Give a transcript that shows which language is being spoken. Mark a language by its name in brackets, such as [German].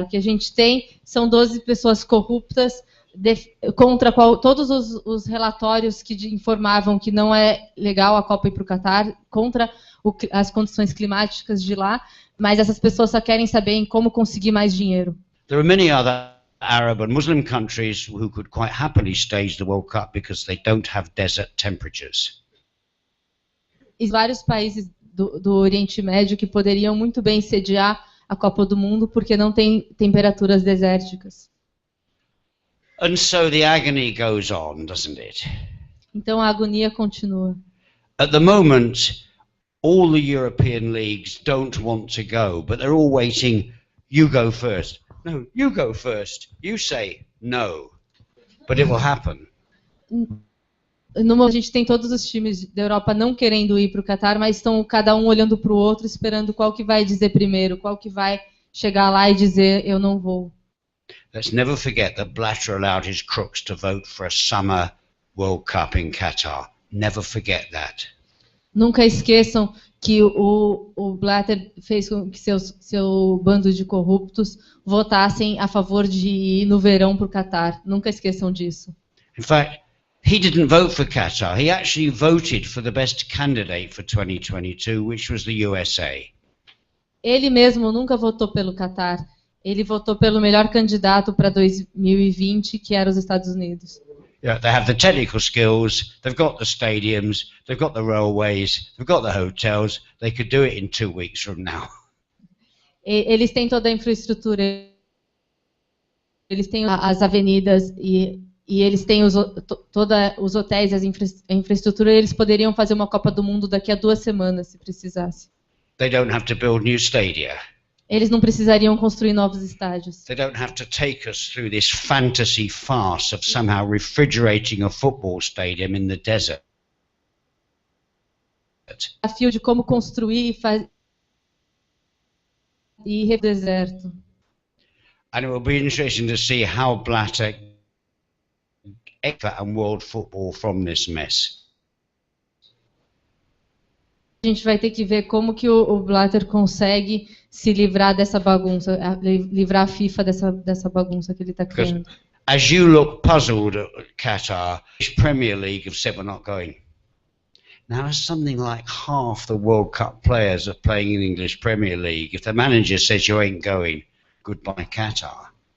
[Portuguese] O que a gente tem são 12 pessoas corruptas contra todos os relatórios que informavam que não é legal a Copa ir para o Catar, contra as condições climáticas de lá, mas essas pessoas só querem saber em como conseguir mais dinheiro. [English] There are many other Arab and Muslim countries who could quite happily stage the World Cup because they don't have desert temperatures. [Portuguese] E vários países do Oriente Médio que poderiam muito bem sediar a Copa do Mundo porque não tem temperaturas desérticas. [English] And so the agony goes on, doesn't it? [Portuguese] Então a agonia continua. [English] At the moment, all the European leagues don't want to go, but they're all waiting, you go first. No, you go first. You say no. But it will happen. [Portuguese] A gente tem todos os times da Europa não querendo ir para o Catar, mas estão cada um olhando para o outro, esperando qual que vai dizer primeiro, qual que vai chegar lá e dizer eu não vou. [English] Let's never forget that Blatter allowed his crooks to vote for a summer World Cup in Qatar. Never forget that. [Portuguese] Nunca esqueçam que o Blatter fez com que seu bando de corruptos votassem a favor de ir no verão para o Catar. Nunca esqueçam disso. [English] In fact, he didn't vote for Qatar. He actually voted for the best candidate for 2022, which was the USA. [Portuguese] Ele mesmo nunca votou pelo Catar. Ele votou pelo melhor candidato para 2020, que era os Estados Unidos. [English] Yeah, they have the technical skills, they've got the stadiums, they've got the railways, they've got the hotels. They could do it in 2 weeks from now. [Portuguese] Eles têm toda a infraestrutura, eles têm as avenidas e eles têm os hotéis, a infraestrutura, e eles poderiam fazer uma Copa do Mundo daqui a 2 semanas, se precisasse. [English] They don't have to build new stadia. [Portuguese] Eles não precisariam construir novos estádios. [English] They don't have to take us through this fantasy farce of somehow refrigerating a football stadium in the desert. [Portuguese] O desafio de como construir e deserto. [English] And it will be interesting to see how Blatter and world football from this mess. [Portuguese] A gente vai ter que ver como que o Blatter consegue se livrar dessa bagunça, livrar a FIFA dessa bagunça que ele está criando. [English] As you look puzzled at Qatar, the Premier League have said we're not going. Now, as something like half the World Cup players are playing in the English Premier League, if the manager says you ain't going, goodbye Qatar.